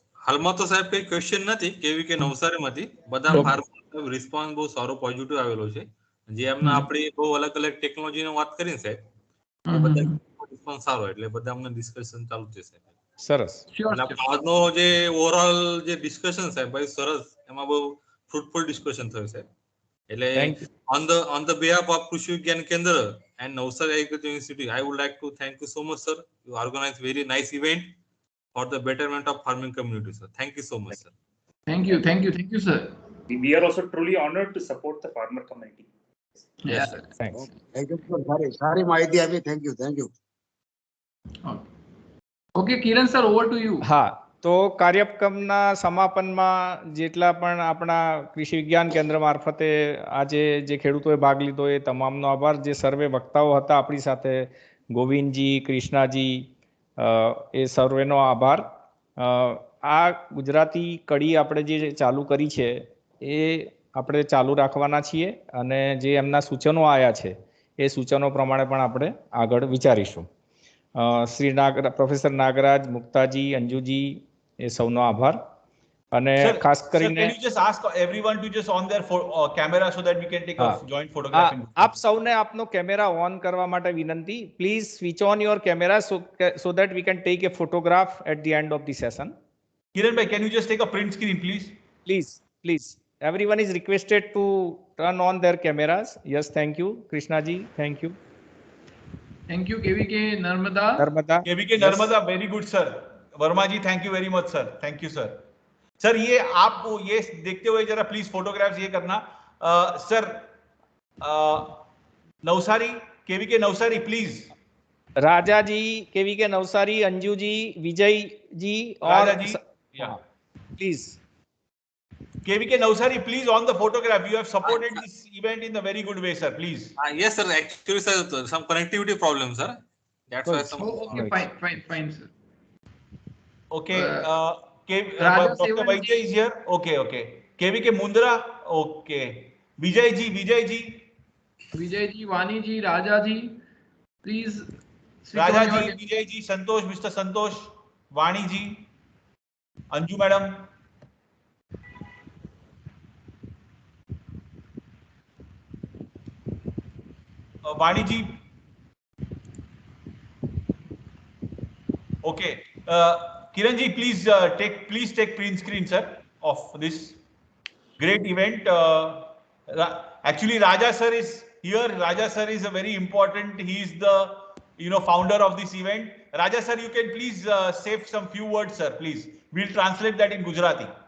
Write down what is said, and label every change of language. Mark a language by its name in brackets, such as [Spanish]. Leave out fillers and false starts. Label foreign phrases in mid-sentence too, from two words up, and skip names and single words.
[Gujarati] હાલમાં તો સાહેબ કઈ ક્વેશ્ચન નથી કેવીકે નવસારીમાંથી બધા [English] farmer response [Gujarati] બહુ સારો પોઝિટિવ આવેલો છે જે એમના આપણે બહુ અલગ અલગ ટેકનોલોજીની વાત કરીને સાહેબ એ બધા રિસ્પોન્સ સારો એટલે બધા અમને ડિસ્કશન ચાલુ છે સાહેબ. સરસ. આજનો જે ઓવરઓલ જે ડિસ્કશન સાહેબ ભાઈ સરસ એમાં બહુ [English] fruitful discussion [Gujarati] થયું સાહેબ. [English] એટલે on the behalf of કૃષિ વિજ્ઞાન કેન્દ્ર and Navsari Agriculture University, I would like to thank you so much, sir. You organized very nice event for the betterment of farming community, sir. Thank you so much, sir. Thank you, sir. We are also truly honored to support the farmer community. Yes, sir. Thanks. Thank you for [Gujarati] સારી માહિતી આપી. [English] Thank you. Okay, Kiran sir, over to you. [Gujarati] હા, તો કાર્યક્રમના સમાપનમાં જેટલા પણ આપણા કૃષિ વિજ્ઞાન કેન્દ્ર મારફતે આજે જે ખેડૂતોએ ભાગ લીધો એ તમામનો આભાર. જે સર્વે વક્તાઓ હતા આપણી સાથે, ગોવિંદજી, કૃષ્ણાજી, એ સર્વેનો આભાર. આ ગુજરાતી કડી આપણે જે ચાલુ કરી છે એ આપણે ચાલુ રાખવાના છીએ અને જે એમના સૂચનો આવ્યા છે એ સૂચનો પ્રમાણે પણ આપણે આગળ વિચારીશું. શ્રી પ્રોફેસર નાગરાજ, મુક્તાજી, અંજુજી, એ સૌનો આભાર. અને ખાસ કરીને [English] can you just ask everyone to just on their camera so that we can take a joint photograph? [Gujarati] આપ સૌને આપનો કેમેરા ઓન કરવા માટે વિનંતી. [English] please switch on your camera so that we can take a photograph at the end of the session. Kiran bhai, can you just take a print screen, please? Please. Everyone is requested to turn on their cameras. Yes, thank you. Krishna ji, thank you. Thank you, KVK Narmada. KVK Narmada, very good, sir. Verma ji, thank you very much, sir. Thank you, sir. [Hindi] सर ये आप ये देखते हुए जरा [English] please photographs [Hindi] ये करना. सर नवसारी, केवीके नवसारी, प्लीज. राजा जी, केवीके नवसारी, अंजू जी, विजय जी, राजा जी, प्लीज. [English] KVK Navsari, please on the photograph. You have supported this event in a very good way, sir. Please. Yes, sir. Actually, sir, some connectivity problem, sir. That's why some. Okay, fine, sir. Okay. Dr. Vaidya is here. Okay. KVK Mundra. Okay. Vijay ji, Vani ji, Raja ji, please. Raja ji, Vijay ji, Santosh, Mr. Santosh, Vani ji, Anju madam. Vani ji. Okay. Kiran ji, please take print screen, sir, of this great event. Actually, Raja sir is here. Raja sir is a very important. He is the founder of this event. Raja sir, you can please say some few words, sir. Please, we'll translate that in Gujarati.